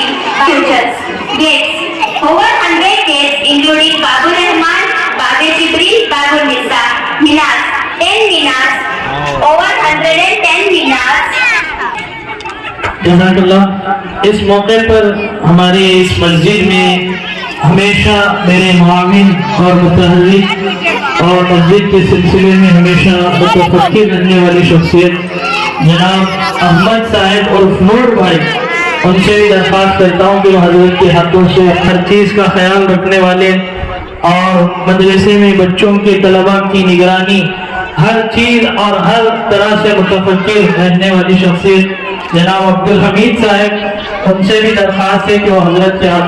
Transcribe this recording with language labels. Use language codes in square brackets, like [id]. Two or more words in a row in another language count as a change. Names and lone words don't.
[en] futures, gates, over 100 gates including Babul Rahman, Bab Jibril, Babul Nisa, Minas, 10 Minas, over 110 Minas. [ur] جزاک اللہ. اس موقع پر ہمارے اس مسجد میں ہمیشہ میرے معاون اور متحرک اور مسجد کے سلسلے میں ہمیشہ متفکر رہنے والی شخصیت جناب احمد صاحب اور نور بھائی، ان سے بھی درخواست کرتا ہوں کہ وہ حضرت کے ہاتھوں سے ہر چیز کا خیال رکھنے والے اور مدرسے میں بچوں کے طلباء کی نگرانی ہر چیز اور ہر طرح سے متفکر رہنے والی شخصیت جناب عبدالحمید صاحب، ان سے بھی درخواست ہے کہ وہ حضرت کے ہاتھوں